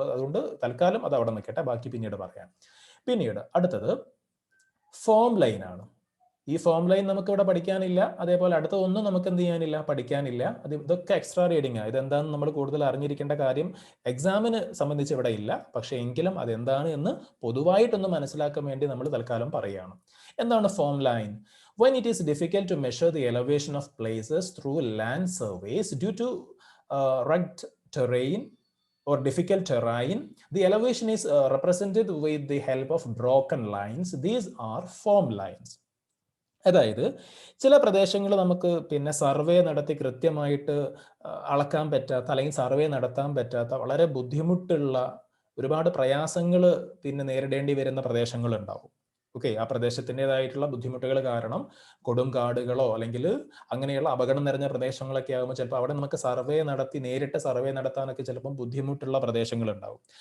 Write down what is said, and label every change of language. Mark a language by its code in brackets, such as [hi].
[ml] അതുകൊണ്ട് തൽക്കാലം അത് അവിടെ നിൽക്കട്ടെ, ബാക്കി പിന്നീട് പറയാം. പിന്നീട് അടുത്തത് ഫോം ലൈൻ ആണ്. ഈ ഫോം ലൈൻ നമുക്ക് ഇവിടെ പഠിക്കാനില്ല, അതേപോലെ അടുത്ത ഒന്നും നമുക്ക് എന്ത് ചെയ്യാനില്ല, പഠിക്കാനില്ല. ഇതൊക്കെ എക്സ്ട്രാ റീഡിംഗ് ആണ്. ഇതെന്താണെന്ന് നമ്മൾ കൂടുതൽ അറിഞ്ഞിരിക്കേണ്ട കാര്യം എക്സാമിന് സംബന്ധിച്ച് ഇവിടെ ഇല്ല. പക്ഷെ എങ്കിലും അതെന്താണ് എന്ന് പൊതുവായിട്ടൊന്ന് മനസ്സിലാക്കാൻ വേണ്ടി നമ്മൾ തൽക്കാലം പറയുകയാണ്. എന്താണ് form line? [en] When it is difficult to measure the elevation of places through land surveys due to rugged terrain or difficult terrain, the elevation is represented with the help of broken lines. These are form lines. [ml] അതായത് ചില പ്രദേശങ്ങൾ നമുക്ക് പിന്നെ survey നടത്തി കൃത്യമായിട്ട് അളക്കാൻ പറ്റാത്ത, അല്ലെങ്കിൽ സർവേ നടത്താൻ പറ്റാത്ത, വളരെ ബുദ്ധിമുട്ടുള്ള, ഒരുപാട് പ്രയാസങ്ങൾ പിന്നെ നേരിടേണ്ടി വരുന്ന പ്രദേശങ്ങൾ ഉണ്ടാവും. ഓക്കെ, ആ പ്രദേശത്തിൻ്റെതായിട്ടുള്ള ബുദ്ധിമുട്ടുകൾ കാരണം കൊടുങ്കാടുകളോ അല്ലെങ്കിൽ അങ്ങനെയുള്ള അപകടം നിറഞ്ഞ പ്രദേശങ്ങളൊക്കെ ആകുമ്പോൾ ചിലപ്പോൾ അവിടെ നമുക്ക് നേരിട്ട് സർവേ നടത്താനൊക്കെ ചിലപ്പോൾ ബുദ്ധിമുട്ടുള്ള പ്രദേശങ്ങൾ ഉണ്ടാവും.